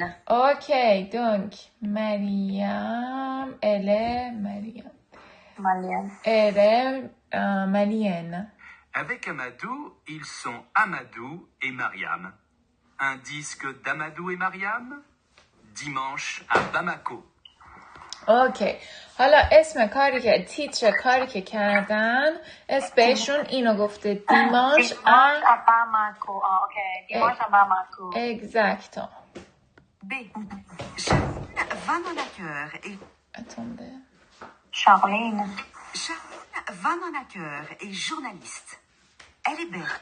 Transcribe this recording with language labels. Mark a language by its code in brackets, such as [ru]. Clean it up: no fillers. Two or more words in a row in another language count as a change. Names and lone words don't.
[fr] Ok, donc Mariam, elle est Malienne. Elle est malienne. Avec Amadou, ils sont Amadou et Mariam. Un disque d'Amadou et Mariam? Dimanche à Bamako. [fa] اوکی حالا اسم کاری که تیتر کاری که کردن اسم بهشون اینو گفته دیمانش [fr] Bamako. Ok. Dimanche à Bamako. Exactement. B. Charline Vanhoenacker est... Attendez. Charline. Charline Vanhoenacker est journaliste. Elle est belge.